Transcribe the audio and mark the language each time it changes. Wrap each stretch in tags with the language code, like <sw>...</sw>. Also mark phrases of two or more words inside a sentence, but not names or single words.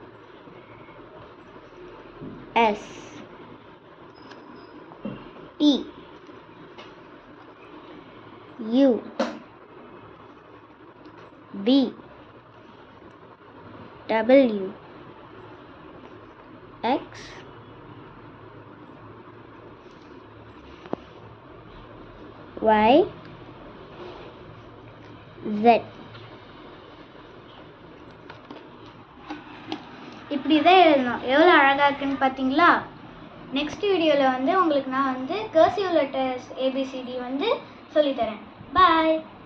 <en>S, T, U, V, W, X, Y, Z.</en> <ta>இப்படி தான் எழுதணும். எவ்வளோ அழகாக இருக்குன்னு பார்த்தீங்களா? நெக்ஸ்ட் வீடியோவில் வந்து உங்களுக்கு நான் வந்து</ta> <en>cursive letters</en> <ta>ABCD வந்து சொல்லித்தரேன். பாய்.</ta>